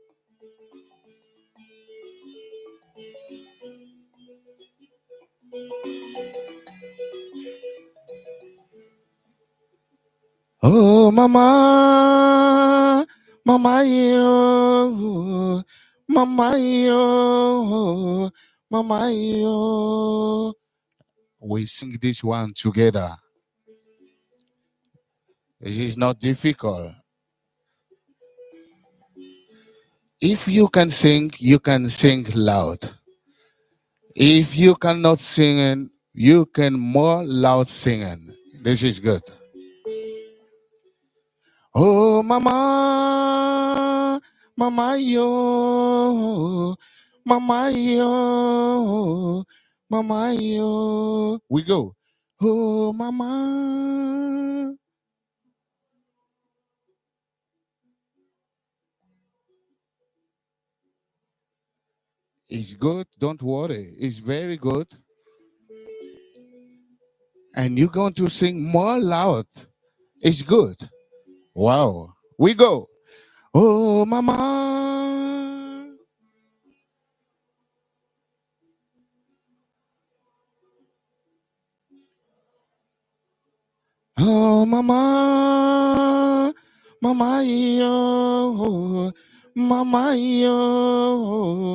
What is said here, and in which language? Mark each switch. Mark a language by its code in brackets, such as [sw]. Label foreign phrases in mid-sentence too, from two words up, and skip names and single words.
[en] Oh mama, mama yo, mama yo, mama yo. We sing this one together. It is not difficult. If you can sing loud. If you cannot sing, you can more loud singing. This is good. Oh mama, mama yo, mama yo, mama yo. We go. Oh mama. It's good, don't worry. It's very good. And you're going to sing more loud. It's good. Wow. We go. Oh mama. Oh mama. Mama yo. Mama yo.